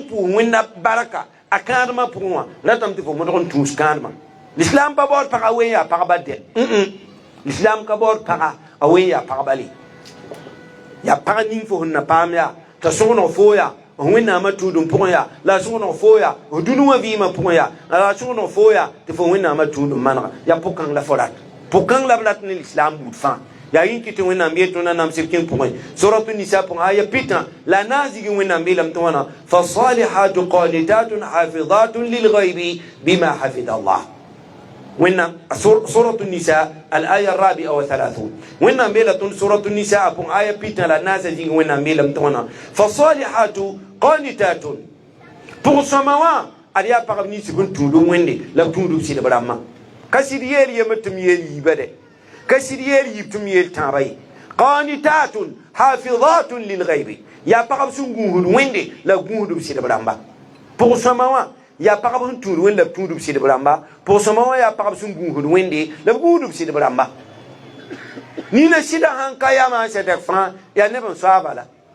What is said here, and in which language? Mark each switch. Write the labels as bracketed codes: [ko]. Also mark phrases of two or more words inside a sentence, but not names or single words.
[mos] pʋʋs wẽnna barka a kãadmã pʋgẽ wã ratame tɩ fo modg n tũus kãadmã lislaam pa baood pagã wen yaa pagba dɛ lislaam ka baood pagã a wen yaa pagba le yaa pag ning fo sẽn na paam yaa t'a sõgeneg foo yaa wẽnnaamã tũudum pʋgẽ yaa la a sõgeneg foo yaa dũni wã vɩɩmã pʋgẽ yaa la a sõgeneg foo yaa tɩ fo wẽnnaamã tũudum manega yaa pʋg-kãng la fo rat pʋg-kãng la b rat ne lislaam buud fãa yaa yĩn kɩ tɩ wẽnnaam yeel tõnd na namsd kẽng pʋgẽ suratu nisa pʋgẽ aya pɩtã la a na n zigi wẽnnaam yeelame tɩ wãna [ar] فالصالحات قانتات حافظات للغيب بما حفظ الله [mos] wẽnnaam suratu nisa [ar] الآية رابعة و 30 [mos] wẽnnaam beela tõnd suratu nisa a pʋgẽ aya pɩtã la a naasa zigi wẽnnaam yeelame tɩ wãna [ar] فالصالحات قانتات [mos] pʋg-sõma wã ad yaa pagb nins b n tũudum wẽnde la b tũudum sɩdb rãmbã ka sɩd yeel yembr tɩ m yeel yiiba dɛ ka sɩd yeel yiib tɩ m yeel tãabã ye [ar] قانتات حافظات للغيب [mos] yaa pagb sẽn gũusd wẽnde la gũusdb sɩdb rãmba pʋg-sõma wã yaa pagb sẽn tũud wẽnd la b tũudb sɩdb rãmba pʋg-sõma wã yaa pagb sẽn gũusd wẽnde la b gũusdb sɩdb rãmba nina sɩda sãn ka yama n sɛdg fãa yaa neb n soaba la